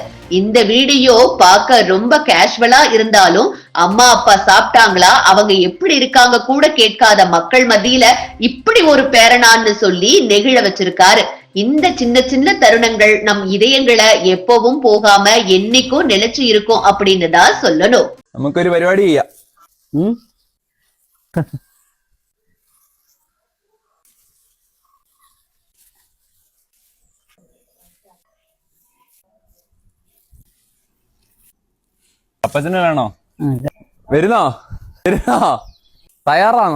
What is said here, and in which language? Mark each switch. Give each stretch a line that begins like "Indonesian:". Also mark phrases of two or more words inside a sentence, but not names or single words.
Tamil: இந்த வீடியோ பார்க்க ரொம்ப கேஷுவலா இருந்தாலும் அம்மா அப்பா சாப்பிட்டாங்களா, அவங்க எப்படி இருக்காங்க கூட கேட்காத மக்கள் மத்தியில இப்படி ஒரு பேரனான்னு சொல்லி நெகிழ வச்சிருக்காரு. இந்த சின்ன சின்ன தருணங்கள் நம் இதயங்களை எப்பவும் போகாம என்னைக்கும் நினைச்சு இருக்கும் அப்படின்னு தான் சொல்லணும்.
Malayalam: നമുക്ക് ഒരു പരിപാടി ചെയ്യാം. അപ്പച്ചനെ വേണോ? വരുന്നോ? തയ്യാറാണോ?